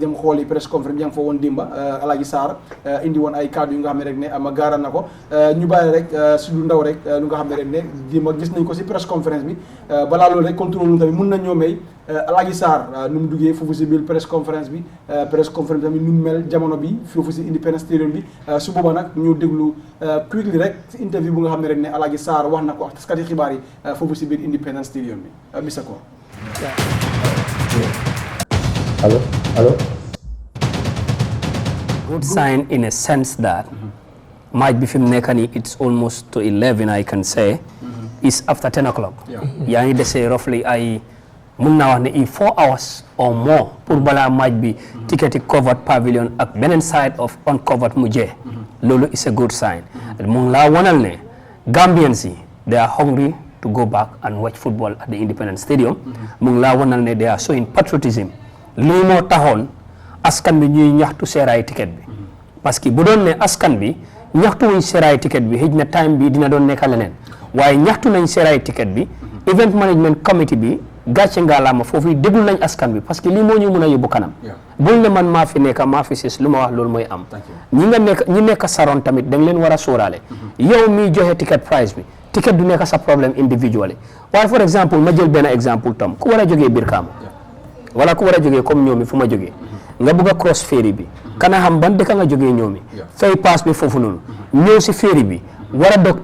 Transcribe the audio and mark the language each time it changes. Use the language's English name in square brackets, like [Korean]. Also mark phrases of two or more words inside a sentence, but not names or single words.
[Wolof] dem xooli [English] press conference [Wolof] bi yaa ngi fa woon dimba Alaaji Sarr indi woon ay kàddu yu nga xam ne rek ne ama gaaral na ko ñu bàyyi rek si lu ndaw rek lu nga xam ne rek ne dimba gis nañ ko si [English] press conference [Wolof] bi balaa loolu rek contrôle lu tamit mun nañ ñoo may Alaaji Sarr nu mu duggee foofu si biir press conference bi tamit nu mu mel jamono bi foofu si Independence Stadium bi su booba nag ñu déglu quickly rek si interview bu nga xam ne rek ne Alaaji Sarr wax na ko ak taskati xibaar yi foofu si biir Independence Stadium bi Mr Kor. [English] Hello. Good sign in a sense that match before nekani it's almost to 11 I can say is after 10 o'clock. Yeah, they say roughly I [Wolof] mun naa wax ne [English] in 4 hours or more [Wolof] pour bala match bi [English] ticket covered pavilion ak benen side of uncovered [Wolof] mujjee loolu [English] is a good sign. [Wolof] Mun laa wonal ne [English] Gambians they are hungry to go back and watch football at the Independence Stadium. [Wolof] mu ngi laa wanal ne [English] they are showing patriotism. [Wolof] lii moo taxoon askan bi ñuy ñaxtu seeraay ticket bi. [French] parce que [Wolof] bu doon ne askan bi ñaxtu wuñ seeraay ticket bi xëj na time bi dina doon nekk leneen waaye ñaxtu nañ seeraay ticket bi [English] event management committee [Wolof] bi gàcce ngaalaama foofu déglu nañ askan bi [French] parce que [Wolof] lii moo ñu mun a yóbbu kanam. bul ne man maa fi nekk maa fi sis lu ma wax loolu mooy am. ñi nekk saroon tamit da nga leen war a sóoraale. yow miy joxe [English] ticket price [Wolof] bi. ticket du nekk sa problème individually waaye for exemple ma jël benn exemple tam ku war a jógee Brikama wala ku war a jógee comme ñoomi fu ma jógee nga bëgg a [English] cross ferry [Wolof] bi kana xam ban dëkk nga jógee ñoomi fay pass bi foofu noonu ñëw si ferry bi war a dog